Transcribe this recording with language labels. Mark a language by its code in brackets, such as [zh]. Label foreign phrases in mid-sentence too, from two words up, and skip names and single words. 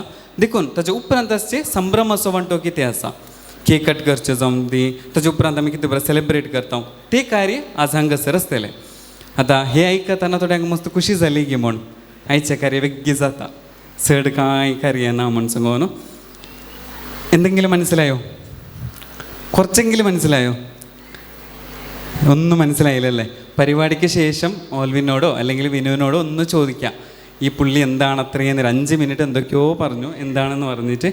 [kok] देखून ताच्या उपरांत आसचे संभ्रम असो म्हणटो कितें आसा, [en] cake cut [kok] करचे जावन दी. ताच्या उपरांत आमी कितें बरें सेलिब्रेट करता, तें कार्य आज हांगासर आसतलें. आतां हे आयकताना थोड्यांक मस्त खुशी जाली की म्हूण आयचें कार्य वेगळी जाता, चड कांय कार्य ना म्हूण सांगून. [ml] എന്തെങ്കിലും മനസ്സിലായോ? കുറച്ചെങ്കിലും മനസ്സിലായോ? ഒന്നും മനസ്സിലായില്ലല്ലേ? പരിപാടിക്ക് ശേഷം ഓൽവിനോടോ അല്ലെങ്കിൽ വിനുവിനോടോ ഒന്ന് ചോദിക്കാം, ഈ പുള്ളി എന്താണ് അത്രയും നേരം 5 മിനിറ്റ് എന്തൊക്കെയോ പറഞ്ഞു, എന്താണെന്ന് പറഞ്ഞിട്ട്.